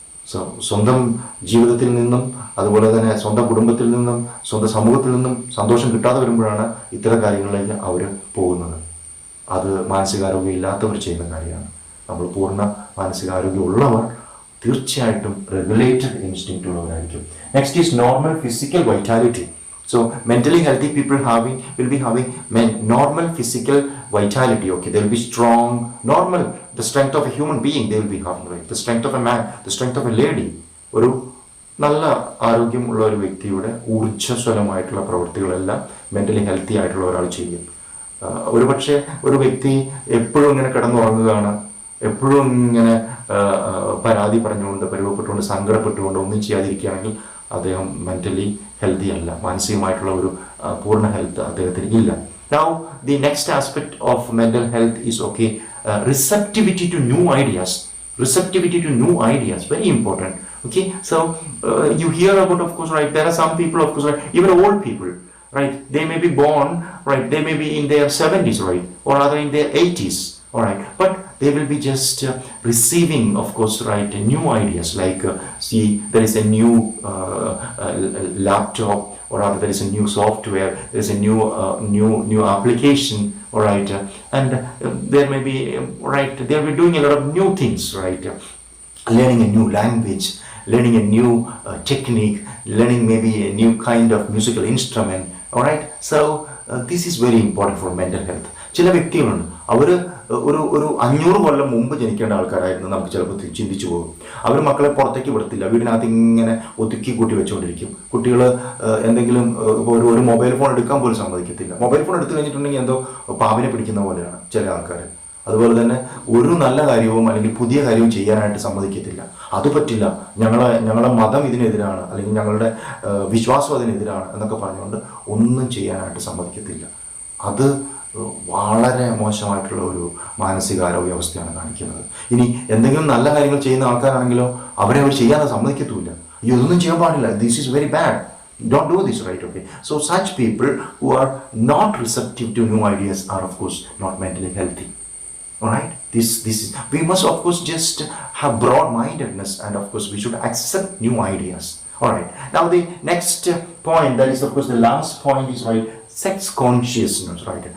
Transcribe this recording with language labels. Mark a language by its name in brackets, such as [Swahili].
[Malayalam] So സ്വന്തം ജീവിതത്തിൽ നിന്നും അതുപോലെ തന്നെ സ്വന്തം കുടുംബത്തിൽ നിന്നും സ്വന്തം സമൂഹത്തിൽ നിന്നും സന്തോഷം കിട്ടാതെ വരുമ്പോഴാണ് ഇത്തരം കാര്യങ്ങളിലേക്ക് അവർ പോകുന്നത്. അത് മാനസികാരോഗ്യം ഇല്ലാത്തവർ ചെയ്യുന്ന കാര്യമാണ്. നമ്മൾ പൂർണ്ണ മാനസികാരോഗ്യം ഉള്ളവർ തീർച്ചയായിട്ടും regulated instinct ഉള്ളവരായിരിക്കും. [English] Next is normal physical vitality. So mentally healthy people will be having normal physical vitality. Okay, they will be strong, normal, the strength of a human being they will be having, right? The strength of a man, the strength of a lady. [Malayalam] ഒരു നല്ല ആരോഗ്യമുള്ള ഒരു വ്യക്തിയുടെ ഊർജ്ജസ്വലമായിട്ടുള്ള പ്രവൃത്തികളെല്ലാം mentally healthy ആയിട്ടുള്ള ഒരാൾ ചെയ്യും. ഒരുപക്ഷെ ഒരു വ്യക്തി എപ്പോഴും ഇങ്ങനെ കിടന്നുറങ്ങുകയാണ്, എപ്പോഴും ഇങ്ങനെ പരാതി പറഞ്ഞുകൊണ്ട്, പരിവപ്പെട്ടുകൊണ്ട്, സങ്കടപ്പെട്ടുകൊണ്ട് ഒന്നും ചെയ്യാതിരിക്കുകയാണെങ്കിൽ അദ്ദേഹം മെന്റലി ഹെൽത്തി അല്ല, മാനസികമായിട്ടുള്ള ഒരു പൂർണ്ണ ഹെൽത്ത് അദ്ദേഹത്തിന് ഇല്ല. [English] Now the next aspect of mental health is receptivity to new ideas. Receptivity to new ideas, very important. Okay, so you hear about, of course, right, there are some people, of course, right, even old people, right, they may be born, right, they may be in their 70s, right, or rather in their 80s, all right, but they will be just receiving, of course, right, new ideas, like see, there is a new laptop, or rather there is a new software, there is a new application, all right, and there may be, right, they will be doing a lot of new things, right, learning a new language, learning a new technique, learning maybe a new kind of musical instrument, all right. So this is very important for mental health. [Malayalam] ചില വ്യക്തികളുണ്ട്, അവർ ഒരു 500 കൊല്ലം മുമ്പ് ജനിക്കേണ്ട ആൾക്കാരായിരുന്നു നമുക്ക് ചിലപ്പോൾ ചിന്തിച്ചു പോകും. അവർ മക്കളെ പുറത്തേക്ക് വിടത്തില്ല, വീടിനകത്ത് ഇങ്ങനെ ഒതുക്കി കൂട്ടി വെച്ചുകൊണ്ടിരിക്കും. കുട്ടികൾ എന്തെങ്കിലും ഒരു മൊബൈൽ ഫോൺ എടുക്കാൻ പോലും സമ്മതിക്കത്തില്ല. മൊബൈൽ ഫോൺ എടുത്തു കഴിഞ്ഞിട്ടുണ്ടെങ്കിൽ എന്തോ പാമ്പിനെ പിടിക്കുന്ന പോലെയാണ് ചില ആൾക്കാർ. അതുപോലെ തന്നെ ഒരു നല്ല കാര്യവും അല്ലെങ്കിൽ പുതിയ കാര്യവും ചെയ്യാനായിട്ട് സമ്മതിക്കത്തില്ല. അത് പറ്റില്ല, ഞങ്ങളുടെ മതം ഇതിനെതിരാണ്, അല്ലെങ്കിൽ ഞങ്ങളുടെ വിശ്വാസം അതിനെതിരാണ് എന്നൊക്കെ പറഞ്ഞുകൊണ്ട് ഒന്നും ചെയ്യാനായിട്ട് സമ്മതിക്കത്തില്ല. അത് വളരെ മോശമായിട്ടുള്ള ഒരു മാനസികാരോഗ്യ അവസ്ഥയാണ് കാണിക്കുന്നത്. ഇനി എന്തെങ്കിലും നല്ല കാര്യങ്ങൾ ചെയ്യുന്ന ആൾക്കാരാണെങ്കിലോ അവരെ അവർ ചെയ്യാതെ സമ്മതിക്കത്തുമില്ല. ഇതൊന്നും ചെയ്യാൻ പാടില്ല, [English] This is very bad, don't do this, right? Okay, so such people who are not receptive to new ideas are, of course, not mentally healthy. All right, this is, we must, of course, just have broad mindedness, and of course we should accept new ideas. All right, now the next point, that is, of course, the last point is, right, sex consciousness, right?